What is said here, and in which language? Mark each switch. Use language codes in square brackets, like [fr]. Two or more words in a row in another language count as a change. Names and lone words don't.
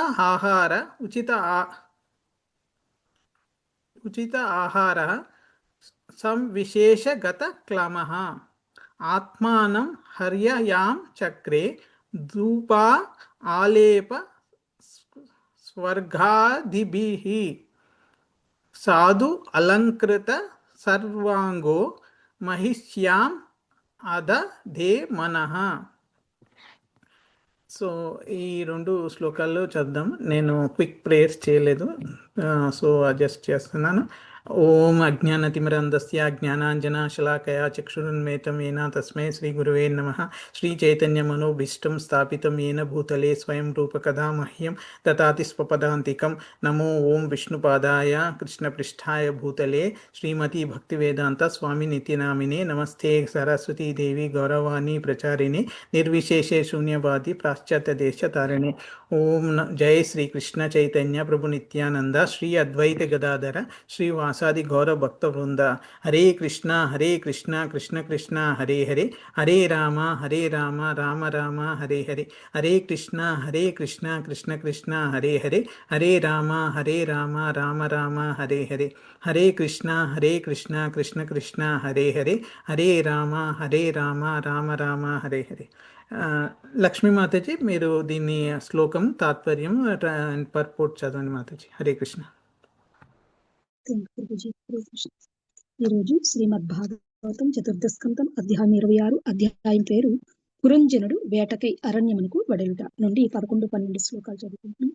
[sa] ఆహార సంవిశేషగత క్లమః ఆత్మానం హర్యయాం చక్రే ధూపా ఆలేప స్వర్గాదిభిః సాధు అలంకృత సర్వాంగో మహిష్యాం అదధే మనః. [te] సో ఈ 2 శ్లోకాల్లో చదుదాం. నేను [en] quick prayers [te] చేయలేదు, సో అడ్జస్ట్ చేస్తున్నాను. [sa] ఓం అజ్ఞానతిమిరంధస్య జ్ఞానాంజనశలాకయా చక్షురున్మిలితం येन తస్మై శ్రీ గురువే నమః. శ్రీ చైతన్య మనోభీష్టం స్థాపితం येन భూతలే స్వయం రూపకథా మహ్యం దదాతి స్వపదాంతికం. నమో ఓం విష్ణుపాదాయ కృష్ణపృష్ఠాయ భూతలే శ్రీమతి భక్తివేదాంత స్వామి నిత్యనామినే. నమస్తే సరస్వతీ దేవి గౌరవాణి ప్రచారిణి నిర్విశేషే శూన్యవాది పాశ్చాత్య దేశ తారిణి. ఓం జై శ్రీ కృష్ణ చైతన్య ప్రభు నిత్యానంద శ్రీ అద్వైత గదాధర శ్రీ వాసాది గౌర భక్త వృంద. హరే కృష్ణ కృష్ణ కృష్ణ హరే హరే, హరే రామ రామ రామ హరే హరే, హరే కృష్ణ కృష్ణ కృష్ణ హరే హరే, హరే రామ రామ రామ హరే హరే, హరే కృష్ణ కృష్ణ కృష్ణ హరే హరే, హరే రామ రామ రామ హరే హరే. [te] లక్ష్మీ మాతాజీ, మీరు దీన్ని శ్లోకం తాత్పర్యం పర్పోర్ట్ చదవండి మాతాజీ. [sa] హరే కృష్ణ. [te] ఈరోజు శ్రీమద్ భాగవతం చతుర్థ స్కందం అధ్యాయం 26. అధ్యాయం పేరు పురంజనుడు వేటకై అరణ్యమునకు వెడలుట నుండి 11-12 శ్లోకాలు చదువుకుంటున్నాం.